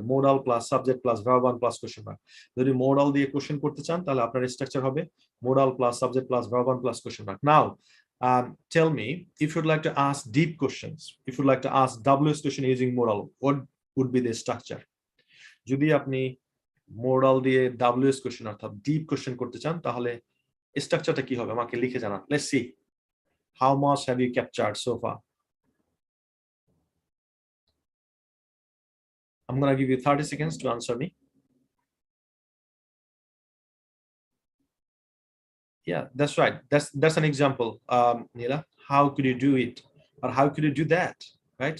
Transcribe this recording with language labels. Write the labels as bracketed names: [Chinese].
[English] Modal plus subject plus verb one plus question mark. [Bangla] যদি modal দিয়ে question করতে চান তাহলে আপনার structure হবে [English] modal plus subject plus verb one plus question mark. Now, tell me if you'd like to ask deep questions, if you'd like to ask WS question using modal, what would be the structure? [Bangla] যদি আপনি modal দিয়ে WS question অর্থাৎ deep question করতে চান তাহলে স্ট্রাকচারটা কি হবে আমাকে লিখে জানান. [English] Let's see. How much have you captured so far? I'm going to give you 30 seconds to answer me. Yeah, that's right. That's an example, Neela. How could you do it? Or how could you do that? Right?